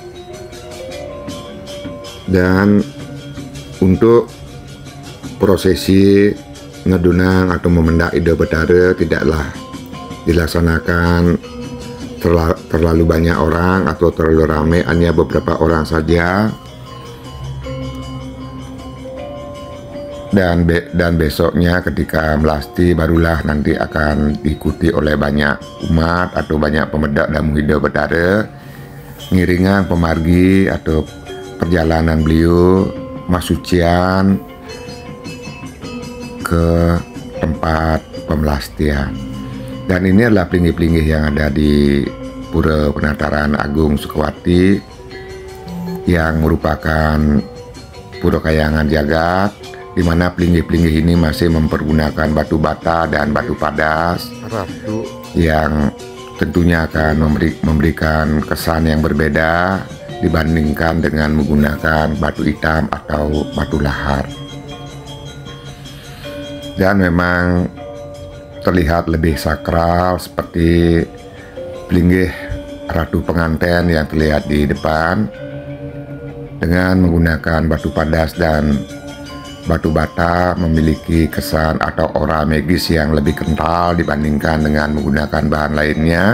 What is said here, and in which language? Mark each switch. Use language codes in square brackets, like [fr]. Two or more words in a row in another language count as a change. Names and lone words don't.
[id] Dan untuk prosesi ngedunang atau memendak Ida Betara tidaklah dilaksanakan terlalu banyak orang atau terlalu ramai, hanya beberapa orang saja. Dan besoknya ketika melasti barulah nanti akan diikuti oleh banyak umat atau banyak pemedak damu Ida Betara, [ban] ngiringan pemargi [id] atau perjalanan beliau masucian ke tempat pembelastian. Dan ini adalah pelinggih-pelinggih yang ada di Pura Penataran Agung Sukawati yang merupakan Pura Kayangan Jagat, di mana pelinggih-pelinggih ini masih mempergunakan batu bata dan batu padas yang tentunya akan memberikan kesan yang berbeda dibandingkan dengan menggunakan batu hitam atau batu lahar. Dan memang terlihat lebih sakral seperti pelinggih ratu pengantin yang terlihat di depan dengan menggunakan batu padas dan batu bata, memiliki kesan atau aura magis yang lebih kental dibandingkan dengan menggunakan bahan lainnya.